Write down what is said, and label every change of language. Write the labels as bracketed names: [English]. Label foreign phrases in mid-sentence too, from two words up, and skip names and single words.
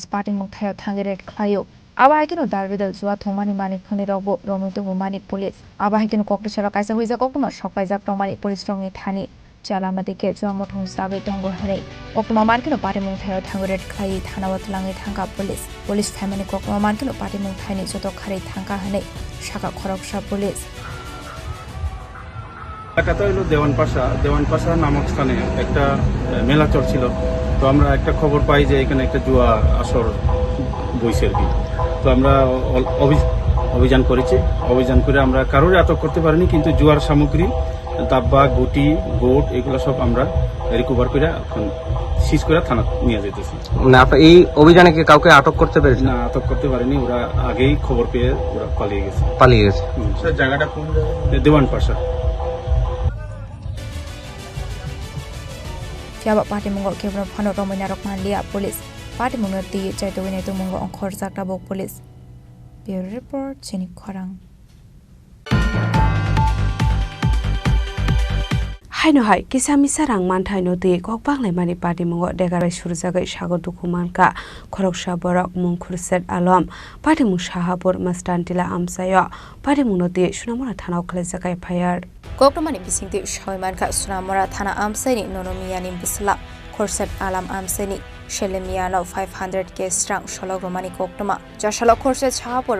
[Kok Borok] party mukhayo thangere khayo abai kino darbidal jwa thongmani manik khone robo romuto manik police abai kino kokto chara kaisa hoija koktoma sokai jak tomani police rongi thani chalamati ke jwa muthong sabe tongo hare koktoma mankino party mukhayo thangere khai thanawat langi thangka police family koktoma mankino party mukhani joto khare thangka hane shaka khoroksa police [Bangla] এলাকাটা হলো দেওয়ান পাশা নামক স্থানে একটা মেলা চলছিল। তো আমরা একটা খবর পাই যে এখানে একটা জুয়া আসর বইছে আর কি। তো আমরা অভিযান করেছি। অভিযান করে আমরা কারোর আটক করতে পারিনি, কিন্তু জুয়ার সামগ্রী দাব্বা গুটি বোট এগুলো সব আমরা রিকভার করে এখন সিজ করে থানা নিয়ে যেতেছি। মানে আপনার এই অভিযানে কি কাউকে আটক করতে পেরেছেন? না, আটক করতে পারিনি, ওরা আগেই খবর পেয়ে ওরা পালিয়ে গেছে। স্যার জায়গাটা কোন? দেওয়ান পাশা। [Kok Borok] Fiaba party mungo kebro phano romina rokman lia police party mungo ti chaito winai to mungo onkhor jakta bok [English] police bureau report [Kok Borok] Chini Khorang हायनो हाय किसामी सारां मानथायनो ते kokbanglai mani party mungo degarai surjagai sago dukumanka khoroksa borok mungkhurset alom party mung shahapur mastantila amsayo party mungno te sunamora thanao khlaijagai fire Koktomani bisingti shoimanka sunamora thana amsaini nonomiyani bisla khorset alam amseni shelemiano 500k strang shologromani koktoma jashala khorset chapor